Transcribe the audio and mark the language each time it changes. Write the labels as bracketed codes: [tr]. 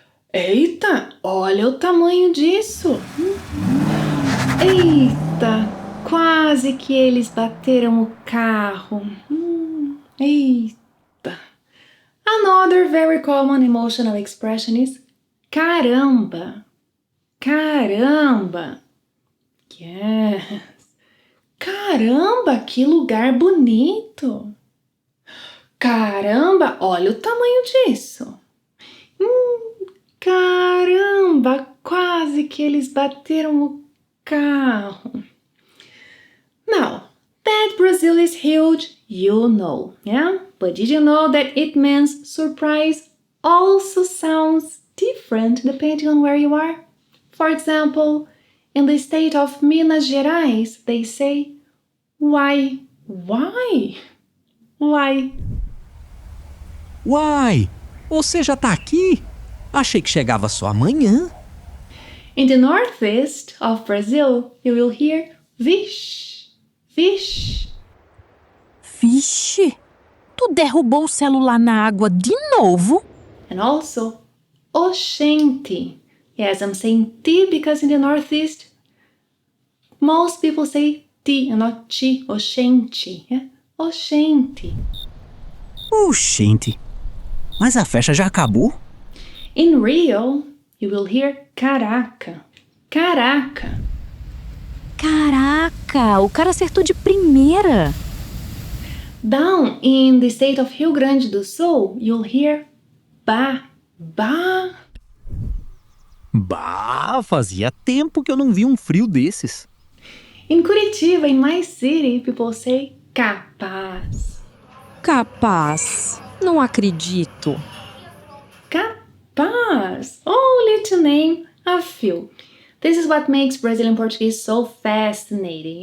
[pt] Eita, olha o tamanho disso. Eita, quase que eles bateram o carro. Eita. [en] Another very common emotional expression is caramba. [pt] Caramba. Yes. Caramba, que lugar bonito. Caramba, olha o tamanho disso. Caramba, quase que eles bateram o carro. [en] Now, that Brazil is huge, you know, yeah? But did you know that it means surprise also sounds different depending on where you are? For example, in the state of Minas Gerais, they say, why? [pt] Why? Why? Uai, você já tá aqui? Achei que chegava só amanhã. [en] In the northeast of Brazil, you will hear vixe, vixe. [pt] Vixe, tu derrubou o celular na água de novo? [en] And also, oxente. Yes, I'm saying T because in the northeast, most people say T and not chi, oxente. Yeah? Oxente. [pt] Oxente, mas a festa já acabou? [en] In Rio, you will hear caraca. [pt] Caraca. Caraca, o cara acertou de primeira. [en] Down in the state of Rio Grande do Sul, you'll hear ba, ba. [pt] Bah, fazia tempo que eu não vi um frio desses. [en] In Curitiba, in my city, people say capaz. [pt] Capaz, não acredito. [en] Capaz. Only to name a few. This is what makes Brazilian Portuguese so fascinating.